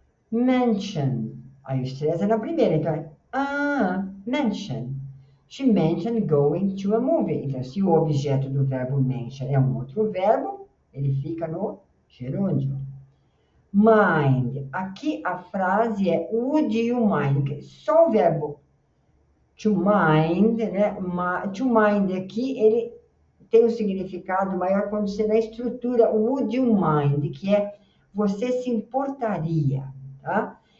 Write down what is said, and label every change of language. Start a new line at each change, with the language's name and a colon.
Portuguese: Mention. Aí o stress é na primeira. Então, é mention.
English: She mentioned going to a movie.
Portuguese: Então, se o objeto do verbo mention é um outro verbo, ele fica no gerúndio. Mind. Aqui a frase é would you mind? Só o verbo to mind, né? To mind aqui, ele tem um significado maior quando você dá a estrutura would you mind, que é você se importaria, tá?